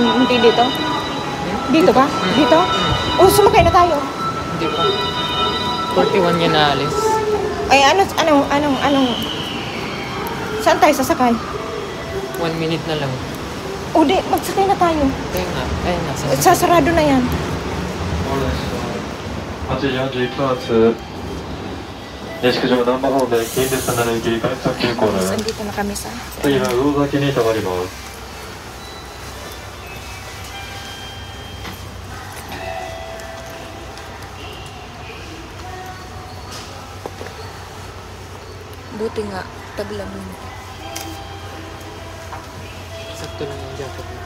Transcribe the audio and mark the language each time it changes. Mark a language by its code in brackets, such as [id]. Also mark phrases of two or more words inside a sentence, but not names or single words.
[tl] Hindi dito? Dito ba? Dito? Oh, sumakay na tayo. Hindi pa. 41 yan na alis. Ay, anong saan tayo sasakay? 1 minute na lang. O di, magsakay na tayo. Kaya nga. Ayun na. Sasarado na yan. [ja] 8 時41分発西九条難波方面近鉄7行き快速急行の [tl] Andito na kami sa... [ja] 次は魚崎に停まります。 [tl] Buti nga, taglamig. Sakto lang yung jacket mo.